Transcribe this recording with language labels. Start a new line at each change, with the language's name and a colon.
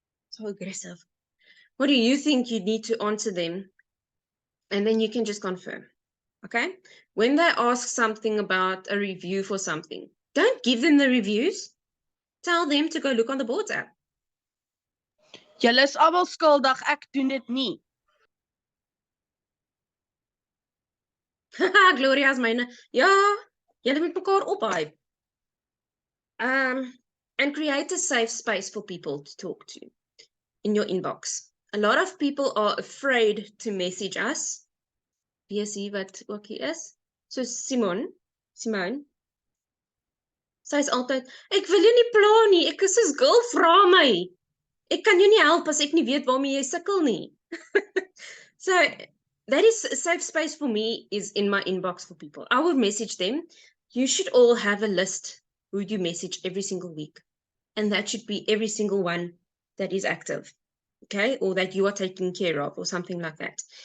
English: So aggressive. What do you think you need to answer them? And then you can just confirm. Okay? When they ask something about a review for something, don't give them the reviews. Tell them to go look on the boards app.
Afrikaans: Julle is almal skuldig, ek doen dit nie. Gloria's myne. Ja, julle moet mekaar ophype.
English: And create a safe space for people to talk to in your inbox. A lot of people are afraid to message us.
Afrikaans: Wie is hier wat ook hier is? So Simone. Sy is altyd, ek wil jou nie pla nie, ek is soos girl, vra my. Ek kan jou nie help as ek nie weet waarmee jy sukkel nie.
English: So that is a safe space for me is in my inbox for people. I will message them. You should all have a list who you message every single week. And that should be every single one that is active. Okay, or that you are taking care of or something like that.